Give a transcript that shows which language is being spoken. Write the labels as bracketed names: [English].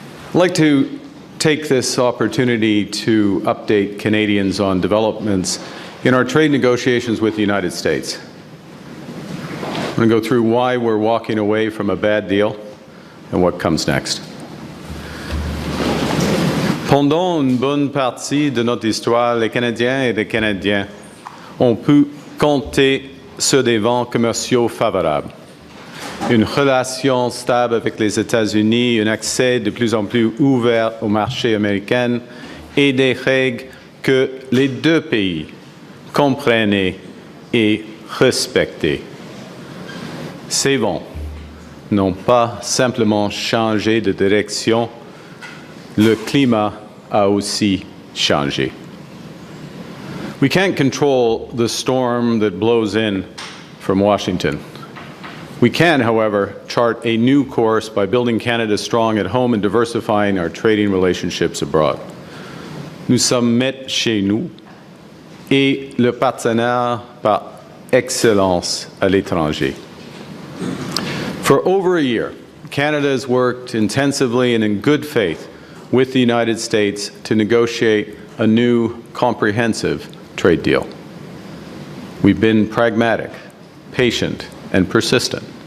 [English] I'd like to take this opportunity to update Canadians on developments in our trade negotiations with the United States. I'm going to go through why we're walking away from a bad deal and what comes next. [French] Pendant une bonne partie de notre histoire, les Canadiens et les Canadiens ont pu compter sur des vents commerciaux favorables. Une relation stable avec les États-Unis, un accès de plus en plus ouvert au marché américain et des règles que les deux pays comprennent et respectent. Ces vents n'ont pas simplement changé de direction, le climat a aussi changé. [English] We can't control the storm that blows in from Washington. We can, however, chart a new course by building Canada strong at home and diversifying our trading relationships abroad. [French] Nous sommes maîtres chez nous et le partenaire par excellence à l'étranger. [English] For over a year, Canada has worked intensively and in good faith with the United States to negotiate a new comprehensive trade deal. We've been pragmatic, patient, and persistent.